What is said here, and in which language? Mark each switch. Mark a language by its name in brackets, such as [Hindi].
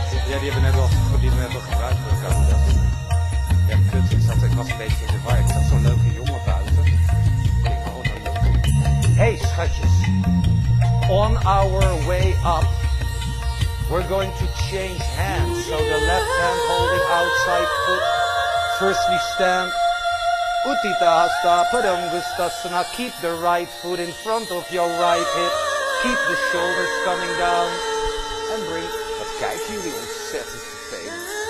[Dutch] Ja, die hebben net al gebruikt voor elkaar. Ja, kut, ik was een beetje in de war. Ik zag zo'n leuke jongen buiten. Ik denk, oh, dat leuk. Hey, schatjes. [English] On our way up, we're going to change hands. So the left hand holding outside foot. First we stand. Uttita Hasta Padangustasana. Keep the right foot in front of your right hip. Keep the shoulders coming down. [Dutch] En bring. Wat kijken jullie ontzettend vervelend.